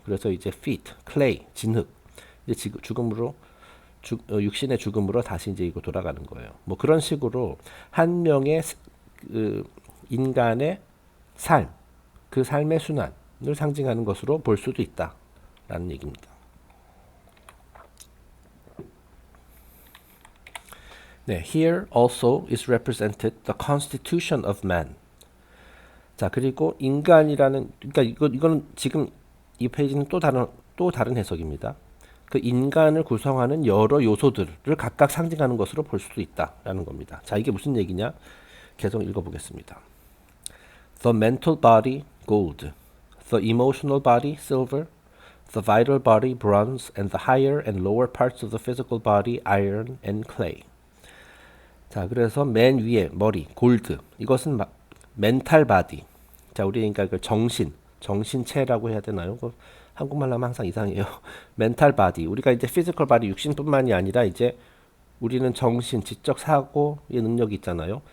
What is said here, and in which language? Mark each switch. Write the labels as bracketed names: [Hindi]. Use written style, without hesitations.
[Korean] 그래서 이제 feet, clay, 진흙, 이제 죽음으로 육신의 죽음으로 다시 이제 이거 돌아가는 거예요. 뭐 그런 식으로 한 명의 그 인간의 삶, 그 삶의 순환을 상징하는 것으로 볼 수도 있다라는 얘기입니다. [English] 네, here also is represented the constitution of man. [Korean] 자, 그리고 인간이라는, 그러니까 이거는 지금 이 페이지는 또 다른 해석입니다. 그 인간을 구성하는 여러 요소들을 각각 상징하는 것으로 볼 수도 있다라는 겁니다. 자, 이게 무슨 얘기냐? 계속 읽어보겠습니다. [English] The mental body, gold. The emotional body, silver. The vital body, bronze. And the higher and lower parts of the physical body, iron and clay. [Korean] 자, 그래서 맨 위에 머리, 골드. 이것은 멘탈 바디. 자, 우리 그러니까 그 정신체라고 해야 되나요? 그 한국말로 하면 항상 이상해요. 멘탈 바디. 우리가 이제 피지컬 바디 육신뿐만이 아니라 이제 우리는 정신, 지적 사고의 능력이 있잖아요.